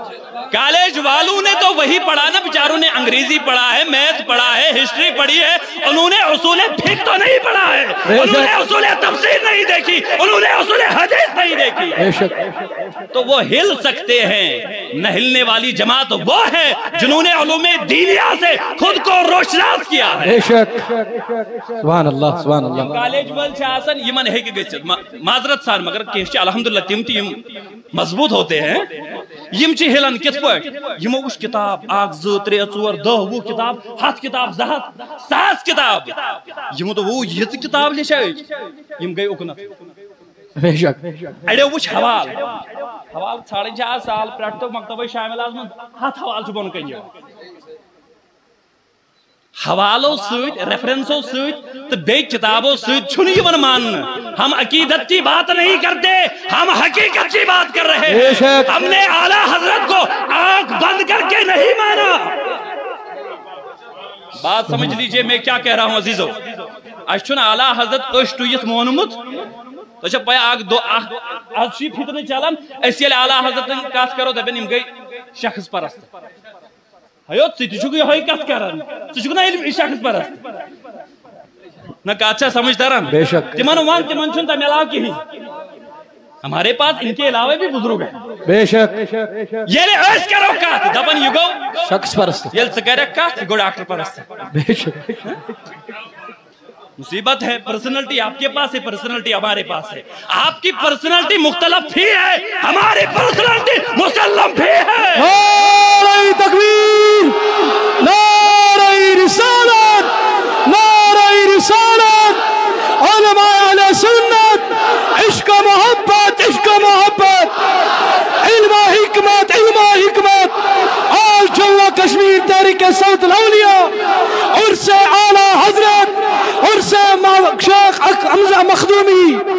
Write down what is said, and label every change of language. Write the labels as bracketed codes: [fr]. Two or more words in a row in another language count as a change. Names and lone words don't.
[ur] کالج والوں نے تو وہی پڑھا نا بیچاروں نے، انگریزی پڑھا ہے، میتھ پڑھا ہے، ہسٹری پڑھی ہے، انہوں نے اصول فقہ تو نہیں پڑھا ہے، انہوں نے اصول تفسیر نہیں دیکھی، انہوں نے اصول حدیث نہیں دیکھی۔ تو وہ ہل سکتے ہیں، نہ ہلنے والی جماعت وہ ہے جنہوں نے علوم دینیہ سے خود کو روشناس کیا ہے۔ بے شک، سبحان اللہ سبحان اللہ۔ [ks] کالج وال چھِ آسان یمن ہیکہِ گژھِتھ معذرت سان، مگر کینٛہہ چھِ الحمدللہ تِم تہِ یِم [ur] مضبوط ہوتے ہیں، [ks] یم چھِ ہلان کِتھ پٲٹھۍ؟ یمو وٕچھ کتاب 1 2 3 4 10 20 کتاب 100 کتاب 200 100 کتاب، یمو دوٚپ یِژ کتاب لیٚچھے یم گٔے اُکنتھ۔ [ur] بے شک، [ks] اڑیو وٕچھ حوال ژھانڈٕنۍ چھِ آز سال پٮ۪ٹھ تہٕ مکتبے شامل آز منٛز 100 حوال چھُ بۄن کَنہِ یِوان، حوالو سۭتۍ ریفرنسو سۭتۍ تہٕ بیٚیہِ کتابو سۭتۍ چھُنہٕ یِوان ماننہٕ۔ [ur] ہم عقیدت کی بات نہیں کرتے، ہم حقیقت کی بات کر رہے ہیں۔ ہم نے اعلیٰ حضرت کو آنکھ بند کر کے نہیں مانا۔ بات سمجھ لیجئے میں کیا کہہ رہا ہوں عزیزو، [ks] اس چھُنہٕ اعلیٰ حضرت أچھ ٹُوِتھ مونمُت، تو چھا پایا اکھ دو آز چھُ یہِ فتنہٕ چلان، أسۍ ییٚلہِ اعلیٰ حضرتن کتھ کرو دپن یِم گٔے شخص پرست۔ ہیو ژٕ تہِ چھُکھ یِہوٚے کتھ کران، ژٕ چھُکھ نا ییٚلہِ شخص پرست، نہ کتھ چھا سمجھ تران؟ [ur] بے شک، [ks] تمن ون تمن چھُنہٕ تمہِ علاوٕ کِہیٖنۍ، [ur] ہمارے پاس ان کے علاوہ بھی بزرگ ہیں۔ بے شک، [ks] ییٚلہِ أسۍ کرو کتھ دپن یہِ گوٚو شخص پرست، ییٚلہِ ژٕ کرکھ کتھ یہِ گوٚو ڈاکٹر پرست۔ [ur] بے شک، مصیبت ہے، پرسنالٹی آپ کے پاس ہے، پرسنالٹی ہمارے پاس ہے، آپ کی پرسنالٹی مختلف بھی ہے، ہماری پرسنالٹی مسلم بھی ہے۔ نعرہ تکبیر، نعرہ رسالت، نعرہ رسالت، علماء اہل سنت، عشق محبت، عشق محبت، علم حکمت، علم حکمت، آل جموں کشمیر تحریک صوت الاولیاء، عرس اعلی حضرت، عرس شیخ حمزہ مخدومی۔